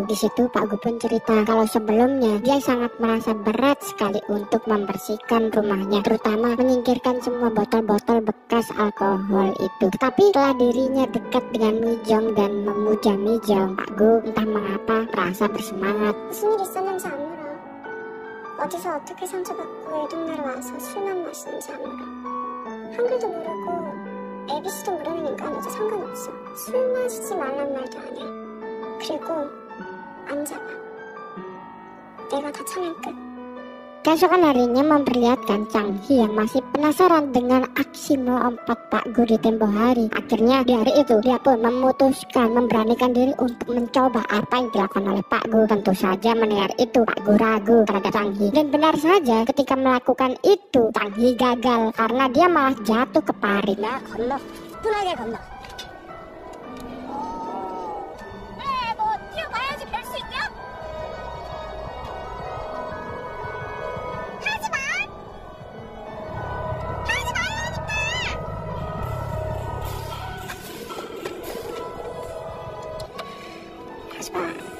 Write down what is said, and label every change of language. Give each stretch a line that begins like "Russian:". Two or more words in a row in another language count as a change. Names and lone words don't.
Indonesian: Di situ Pak Gu pun cerita kalau sebelumnya dia sangat merasa berat sekali untuk membersihkan rumahnya, terutama menyingkirkan semua botol-botol bekas alkohol itu. Tetapi setelah dirinya dekat dengan Mijong dan memuja Mijong, Pak Gu entah mengapa merasa bersemangat.
Korean: 무슨 일 있었는지 안 물어. 어디서 어떻게 상처받고 이 동네로 와서 술만 마시는지 안 물어. 한글도 모르고 ABC도 모르니까 이제 상관없어. 술 마시지 말란 말도 안 해. 그리고 안 잡아. 내가 다 참을 끝.
Indonesian: Keesokan harinya memperlihatkan Chang Hee yang masih penasaran dengan aksi melompat Pak Gu di tempo hari. Akhirnya di hari itu dia pun memutuskan memberanikan diri untuk mencoba apa yang dilakukan oleh Pak Gu. Tentu saja mendengar itu Pak Gu ragu terhadap Chang Hee, dan benar saja ketika melakukan itu Chang Hee gagal karena dia malah jatuh ke parit.
Korean: 나 건너. 뿐하게 건너. 뭐 뛰어가야지 별 수 있냐? 하지 마! 하지 말라니까! 하지 마.